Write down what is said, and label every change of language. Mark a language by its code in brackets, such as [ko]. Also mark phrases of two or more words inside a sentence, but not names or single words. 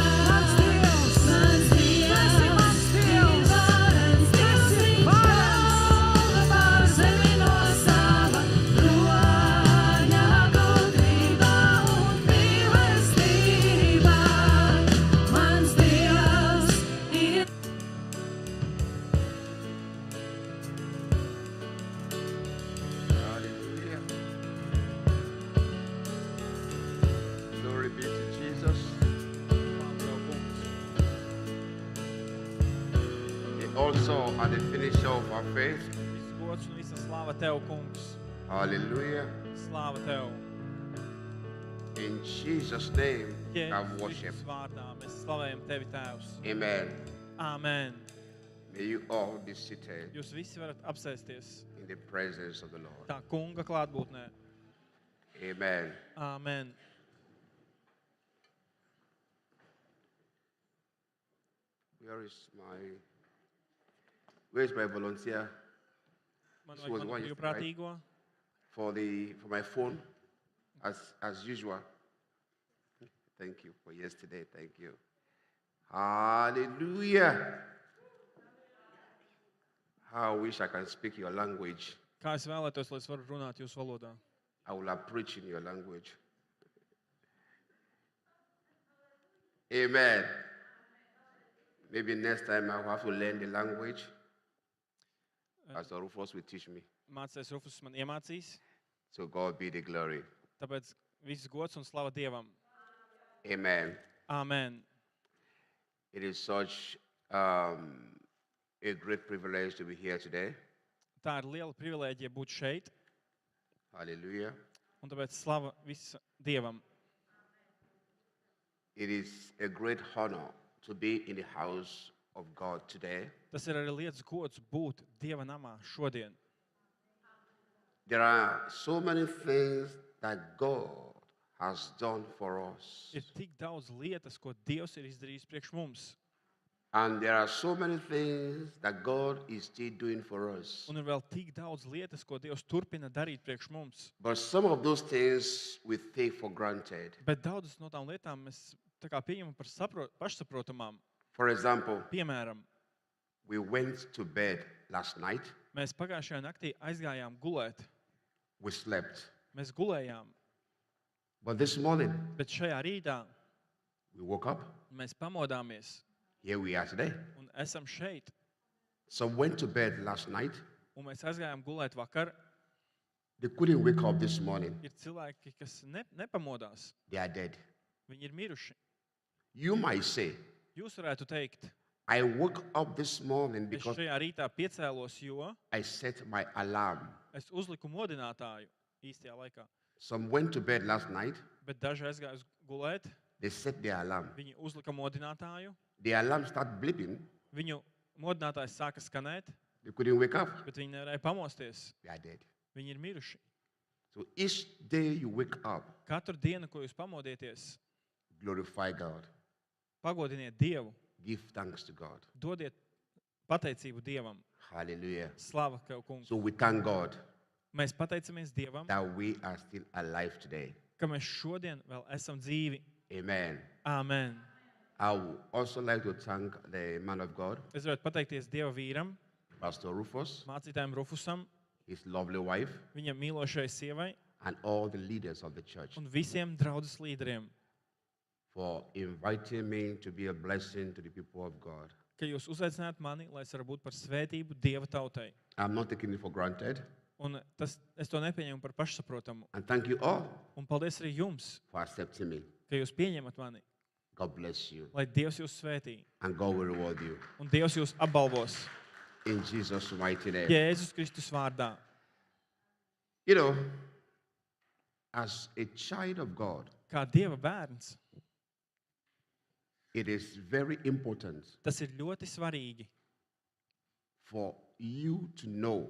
[lv] Mans Dievs ir varens Dievs, viņš valda pār zemi no sava troņa gudrībā un mīlestībā. Mans Dievs ir [en] Hallelujah. Glory be to Jesus. And also at the finish of our faith. [lv] Viss gods un visa slava tev, kungs. [en] Hallelujah. [lv] Slava tev. [en] In Jesus' name, I worship. [lv] Jēzus vārdā mēs slavējam tevi, Tēvs. [en] Amen. [lv] Āmen. [en] May you all be seated [lv] Jūs visi varat apsēsties [en] in the presence of the Lord. [lv] tā kunga klātbūtnē. [en] Amen. [lv] Āmen. [en] Where is my volunteer? [lv] Man [en] This was [lv] vajag [en] one [lv] manu [en] yesterday, right? [lv] brīvprātīgo. [en] For my phone, as usual. Thank you for yesterday. Thank you. Hallelujah. How I wish I can speak your language. [lv] Kā es vēlētos, lai es varu runāt jūsu valodā? [en] I will have preached in your language. Amen. Maybe next time I will have to learn the language. Pastor Rufus will teach me. [lv] Mācēs Rufus man iemācīs, [en] So God be the glory. [lv] tāpēc viss gods un slava Dievam. [en] Amen. [lv] Āmen. [en] It is such a great privilege to be here today. [lv] Tā ir liela privilēģija būt šeit, [en] Hallelujah. [lv] un tāpēc slava visa Dievam. [en] It is a great honor to be in the house of God today. [lv] Tas ir arī liels gods būt Dieva namā šodien. [en] There are so many things that God has done for us. [lv] Ir tik daudz lietas, ko Dievs ir izdarījis priekš mums. [en] And there are so many things that God is still doing for us. [lv] Un ir vēl tik daudz lietas, ko Dievs turpina darīt priekš mums. [en] But some of those things we take for granted. [lv] Bet daudzas no tām lietām mēs tā kā pieņemam par pašsaprotamām. [en] For example, [lv] Piemēram, [en] we went to bed last night. [lv] mēs pagājušajā naktī aizgājām gulēt. [en] We slept. [lv] Mēs gulējām, [en] But this morning, [lv] bet šajā rītā [en] we woke up. [lv] mēs pamodāmies [en] Here we are today. [lv] un esam šeit. [en] Some went to bed last night. [lv] Un mēs aizgājām gulēt vakar. [en] They couldn't wake up this morning. [lv] Ir cilvēki, kas nepamodās. [en] They are dead. [lv] Viņi ir miruši. [en] You might say, [lv] Jūs varētu teikt, [en] I woke up this morning [lv] es [en] because [lv] šajā rītā piecēlos, jo [en] I set my alarm. [lv] es uzliku modinātāju īstajā laikā. [en] Some went to bed last night. [lv] Bet daži aizgāja gulēt, [en] They set their alarm. [lv] viņi uzlika modinātāju, [en] The alarm started blipping. [lv] viņu modinātājs sāka skanēt, [en] They couldn't wake up. [lv] bet viņi nevarēja pamosties. [en] They are dead. [lv] Viņi ir miruši. [en] So each day you wake up, [lv] Katru dienu, ko jūs pamodieties, [en] glorify God. [lv] pagodiniet Dievu, [en] Give thanks to God. [lv] dodiet pateicību Dievam. [en] Hallelujah. [lv] Slava tev, kungs. [en] So we thank God [lv] Mēs pateicamies Dievam, [en] that we are still alive today. [lv] ka mēs šodien vēl esam dzīvi. [en] Amen. [lv] Āmen. [en] I would also like to thank the man of God, [lv] Es gribētu pateikties Dieva vīram, [en] Pastor Rufus, [lv] mācītājiem Rufusam, [en] his lovely wife, [lv] viņa mīlošai sievai [en] and all the leaders of the church [lv] un visiem draudzes līderiem, [en] for inviting me to be a blessing to the people of God. [lv] ka jūs uzaicināt mani, lai es varu būt par svētību Dieva tautai. [en] I'm not taking it for granted. [lv] Un es to nepieņemu par pašsaprotamu. [en] And thank you all [lv] Un paldies arī jums, [en] for accepting me. [lv] ka jūs pieņemat mani, [en] God bless you. [lv] lai Dievs jūs svētī. [en] And God will reward you. [lv] Un Dievs jūs apbalvos. [en] In Jesus' mighty name. [lv] Jēzus Kristus vārdā. [en] You know, as a child of God, [lv] Kā Dieva bērns, [en] it is very important [lv] tas ir ļoti svarīgi [en] for you to know